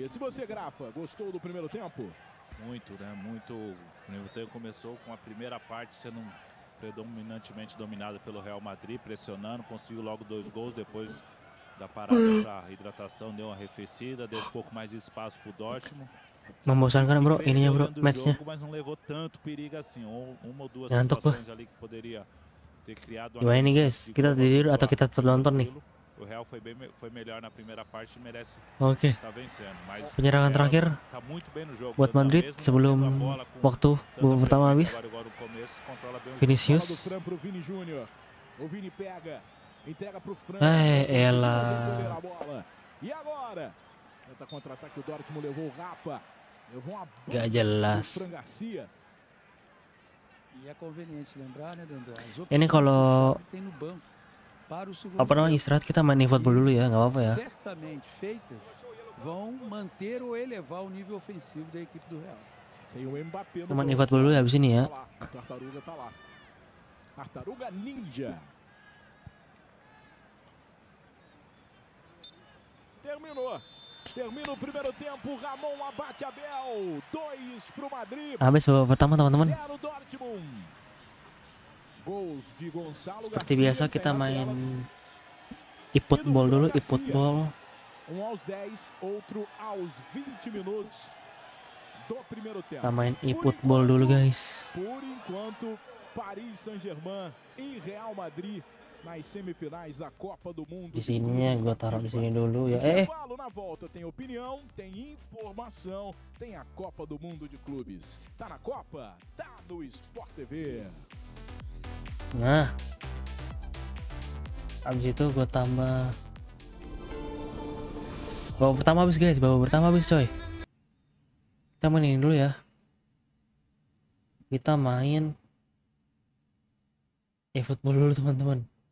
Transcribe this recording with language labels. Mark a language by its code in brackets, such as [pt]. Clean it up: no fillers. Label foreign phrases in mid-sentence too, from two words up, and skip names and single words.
[pt] E você, Grafa, gostou do primeiro tempo? Muito, né? Muito. O primeiro tempo começou com a primeira parte sendo predominantemente dominada pelo Real Madrid, pressionando, conseguiu logo 2 gols. Depois da parada para hidratação, deu uma arrefecida, deu um pouco mais de espaço pro Dortmund. [id] Membosankan bro, ininya bro, matchnya. [pt] Mas não levou tanto perigo assim, uma ou duas [id] Ngantuk [pt] situações ali que poderia ter criado. [id] Gimana nih guys? Kita tidur atau kita nonton nih? [pt] O Real foi melhor na primeira parte e merece [id] Oke. [pt] tá vencendo. Mas [id] Penyerangan terakhir [pt] tá muito bem no jogo. [id] buat Madrid sebelum waktu babak pertama habis. [pt] Vinicius. O Vini pega, entrega pro Fran. [id] Elah. [pt] E agora? Tenta contra-ataque, o Dortmund levou o Rapa. Levou uma bola. [id] Gak jelas. [pt] Fran Garcia. E é conveniente lembrar, né, Dandão? [id] Ini kalau [pt] tem no banco para o segundo [id] apa namanya istirahat kita main e-football dulu ya, nggak apa-apa ya. [pt] Certamente feitas vão manter ou elevar o nível ofensivo da equipe do Real. Tem o Mbappé no [id] Main e-football dulu ya habis ini ya. [pt] Tartaruga tá lá. Tartaruga Ninja. Terminou. Termina o primeiro tempo. Ramon abate Abel. 2 pro Madrid. [id] Habis babak pertama teman-teman. [pt] 0 Dortmund. Gols de Gonçalo [id] Seperti [pt] Garcia, [id] biasa kita main e-football dulu, e-football. [pt] Um aos 10, outro aos 20 minutos do primeiro tempo. [id] Kita main e-football dulu guys. [pt] Por enquanto, Paris Saint-Germain e Real Madrid nas semifinais da Copa do Mundo. [id] Di sininya gue taruh di sini dulu ya. [pt] Na volta tem opinião, tem informação, tem a Copa do Mundo de Clubes. Tá na Copa? Tá no Sport TV. [id] Nah, abis itu gue tambah babak pertama habis guys, babak pertama habis coy. Kita main ini dulu ya. Kita main e-football dulu teman-teman.